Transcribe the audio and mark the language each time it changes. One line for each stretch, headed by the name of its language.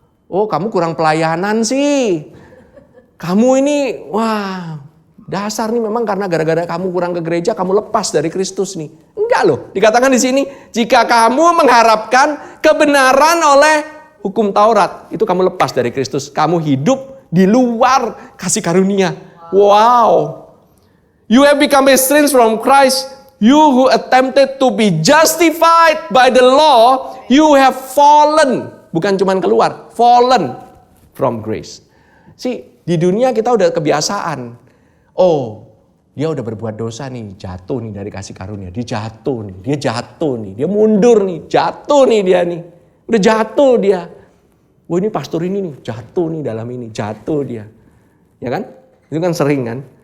Indonesian: Oh, kamu kurang pelayanan sih. Kamu ini, wah, dasar nih memang karena gara-gara kamu kurang ke gereja, kamu lepas dari Kristus nih. Enggak loh, dikatakan di sini, jika kamu mengharapkan kebenaran oleh hukum Taurat, itu kamu lepas dari Kristus. Kamu hidup di luar kasih karunia. Wow.
English: You have become estranged from Christ. You who attempted to be justified by the law, you have fallen.
Indonesian: Bukan cuma keluar,
English: fallen from grace.
Indonesian: Di dunia kita udah kebiasaan. Oh, dia udah berbuat dosa nih, jatuh nih dari kasih karunia. Dia jatuh nih, dia mundur nih, jatuh nih dia nih. Udah jatuh dia. Wah ini pastor ini nih, jatuh nih dalam ini, jatuh dia. Ya kan? Itu kan sering kan?